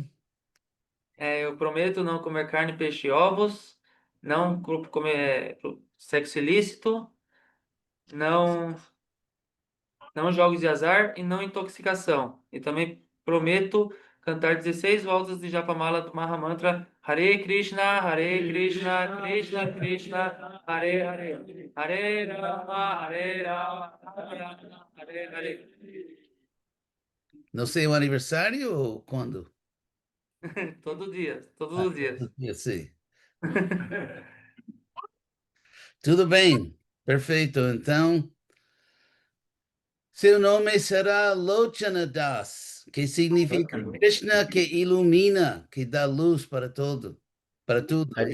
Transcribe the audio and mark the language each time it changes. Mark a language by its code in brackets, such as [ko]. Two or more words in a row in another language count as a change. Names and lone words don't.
[pt] Eu prometo não comer carne, peixe e ovos, não comer sexo ilícito, não, não jogos de azar e não intoxicação. E também prometo cantar 16 voltas de Japamala do Mahamantra [sa] Hare Krishna, Krishna Krishna, Hare Hare, Hare Rama, Hare Rama, Hare Hare. [pt] No seu aniversário ou quando? Todo dia, todos os dias. Todo dia, sim. Tudo bem, perfeito. Então, seu nome será Lochana Das, que significa Krishna que ilumina, que dá luz para para tudo.